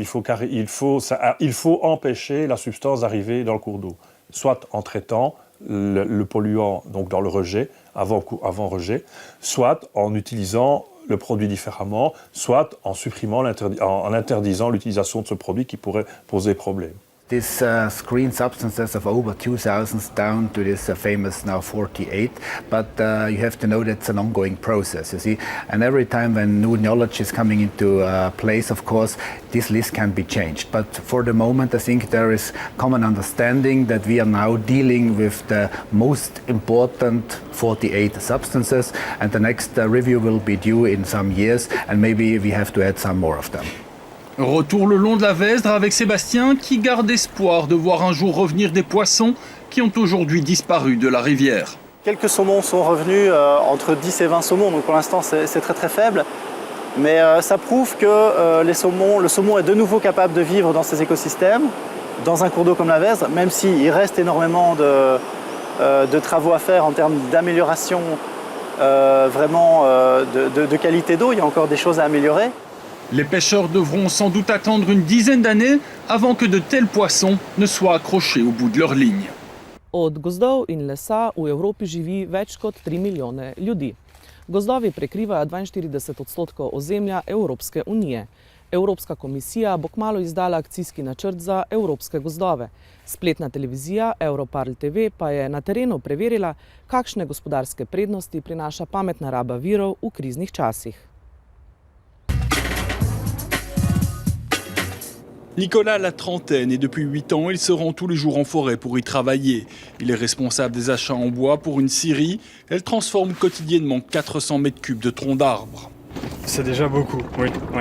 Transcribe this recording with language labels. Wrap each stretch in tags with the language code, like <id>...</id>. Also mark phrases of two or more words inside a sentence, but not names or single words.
<fr>Il faut empêcher la substance d'arriver dans le cours d'eau, soit en traitant le polluant donc dans le rejet, avant rejet, soit en utilisant le produit différemment, soit en supprimant, en interdisant l'utilisation de ce produit qui pourrait poser problème.</fr> <en>These screen substances of over 2000 down to this famous now 48, but you have to know that's an ongoing process, you see. And every time when new knowledge is coming into place, of course, this list can be changed. But for the moment, I think there is common understanding that we are now dealing with the most important 48 substances, and the next review will be due in some years, and maybe we have to add some more of them.</en> <fr>Retour le long de la Vesdre avec Sébastien qui garde espoir de voir un jour revenir des poissons qui ont aujourd'hui disparu de la rivière. Quelques saumons sont revenus, entre 10 et 20 saumons, donc pour l'instant c'est très très faible. Mais ça prouve que le saumon est de nouveau capable de vivre dans ces écosystèmes, dans un cours d'eau comme la Vesdre, même s'il reste énormément de travaux à faire en termes d'amélioration de qualité d'eau. Il y a encore des choses à améliorer. Les pêcheurs devront sans doute attendre une dizaine d'années avant que de tels poissons ne soient accrochés au bout de leur ligne.</fr> <sl>Od gozdov in lesa v Evropi živi več kot 3 milijone ljudi. Gozdovi prekrivajo 42% ozemlja Evropske unije. Evropska komisija bo kmalu izdala akcijski načrt za evropske gozdove. Spletna televizija Europarl TV pa je na terenu preverila, kakšne gospodarske prednosti prinaša pametna raba virov v kriznih časih.</sl> <fr>Nicolas a la trentaine et depuis 8 ans, il se rend tous les jours en forêt pour y travailler. Il est responsable des achats en bois pour une scierie. Elle transforme quotidiennement 400 mètres cubes de troncs d'arbres. C'est déjà beaucoup, oui.</fr>